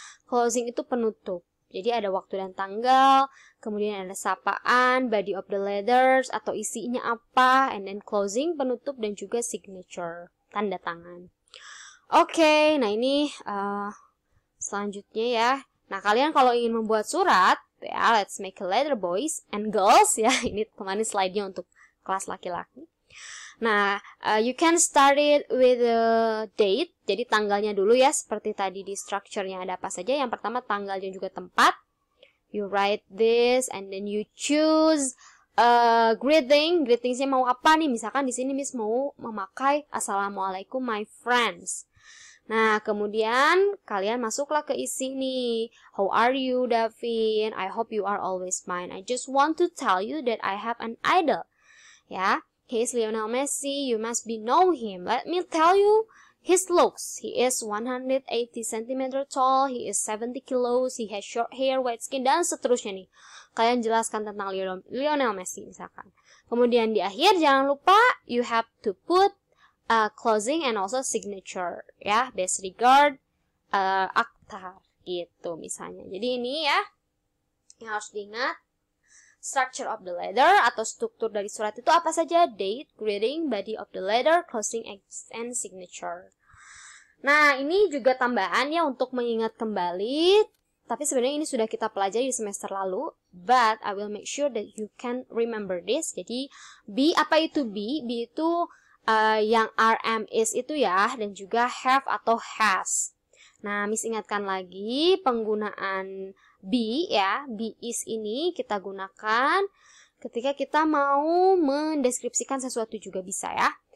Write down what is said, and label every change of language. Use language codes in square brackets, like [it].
[id] Closing itu penutup. Jadi ada waktu dan tanggal, kemudian ada sapaan, [en] body of the letters [id] atau isinya apa, [en] and then closing, [id] penutup, dan juga signature, tanda tangan. Oke, nah ini selanjutnya ya. Nah, kalian kalau ingin membuat surat, ya, [en] let's make a letter boys and girls, [id] ya. Ini kemarin slide-nya untuk kelas laki-laki. [en] Nah, you can start it with the date. [id] Jadi tanggalnya dulu ya, seperti tadi di structure-nya ada apa saja. Yang pertama tanggal dan juga tempat. [en] You write this and then you choose greeting. [id] Greetingsnya mau apa nih? Misalkan di sini Miss mau memakai Assalamualaikum [en] my friends. [id] Nah, kemudian kalian masuklah ke isi nih. [en] How are you, Davin? I hope you are always fine. I just want to tell you that I have an idol. Ya, he is Lionel Messi. You must be know him. Let me tell you his looks. He is 180 cm tall. He is 70 kilos. He has short hair, white skin, [id] dan seterusnya nih. Kalian jelaskan tentang Lionel Messi misalkan. Kemudian di akhir jangan lupa [en] you have to put closing and also signature, [id] ya, [en] best regard, [id] Akhtar, gitu misalnya. Jadi ini ya yang harus diingat. [en] Structure of the letter [id] atau struktur dari surat itu apa saja? [en] Date, greeting, body of the letter, closing, and signature. [id] Nah, ini juga tambahan ya untuk mengingat kembali. Tapi sebenarnya ini sudah kita pelajari di semester lalu. [en] But I will make sure that you can remember this. [id] Jadi, be, apa itu be? Be itu yang RM is itu ya, dan juga have atau has. Nah, Miss ingatkan lagi penggunaan be ya, be is ini kita gunakan ketika kita mau mendeskripsikan sesuatu juga bisa ya.